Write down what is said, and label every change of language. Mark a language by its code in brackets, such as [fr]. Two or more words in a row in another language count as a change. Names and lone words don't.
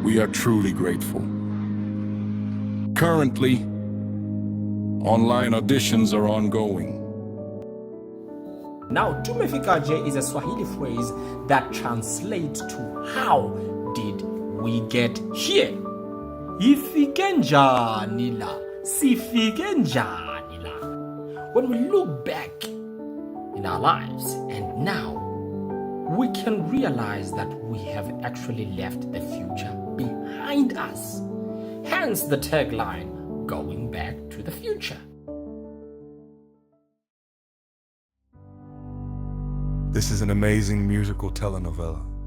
[en] We are truly grateful. Currently, online auditions are ongoing. Now, Tumefikaje is a Swahili phrase that translates to how did we get here? [zu] Ifike njani la, sifike njani la. [en] When we look back in our lives and now, we can realize that we have actually left the future behind us. Hence the tagline, going back to the future. This is an amazing musical telenovela.